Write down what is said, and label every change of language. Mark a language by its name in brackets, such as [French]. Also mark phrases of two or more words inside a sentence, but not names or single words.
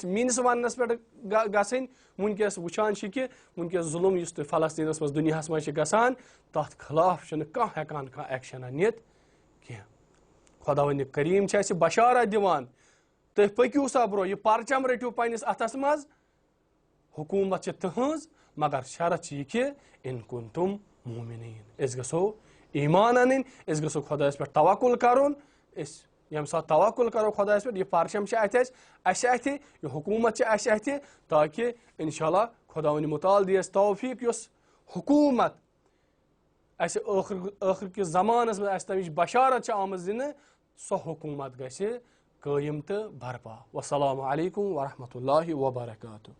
[Kashmiri] میٲنِس وننس پٮ۪ٹھ گژھٕنۍ وٕنکیٚس وٕچھان چھِ کہِ وٕنکیٚس ظُلم یُس تہِ فلسطیٖنس منٛز دُنیاہس منٛز چھُ گژھان تتھ خلاف چھُنہٕ کانٛہہ ہٮ۪کان کانٛہہ ایکشنا نِتھ کینٛہہ خۄداوندِ کریٖم چھِ اسہِ بشارت دِوان تُہۍ پٔکِو سا برٛونٛہہ یہِ پرچم رٔٹِو پننِس اتھس منٛز حکوٗمت چھِ تٕہٕنٛز مگر شرط چھِ یہِ کہِ [Arabic] اِن کُنتُم موٗمِنیٖن [Kashmiri] أسۍ گژھو ایٖمان انٕنۍ أسۍ گژھو خۄدایس پٮ۪ٹھ توکُل کرُن أسۍ یم سات توکل کرو خدایس پہ یہ پرچم اتھے یہ حکومت اتھے تاکہ انشاءاللہ خدا ون متعال دیس توفیق یس حکومت ٲخر کس زمانس مز تمچ بشارت آمت دن سو حکومت گژھِ قٲیِم تہٕ برپا [Arabic] والسلام علیکم ورحمۃ اللہ وبرکاتہ.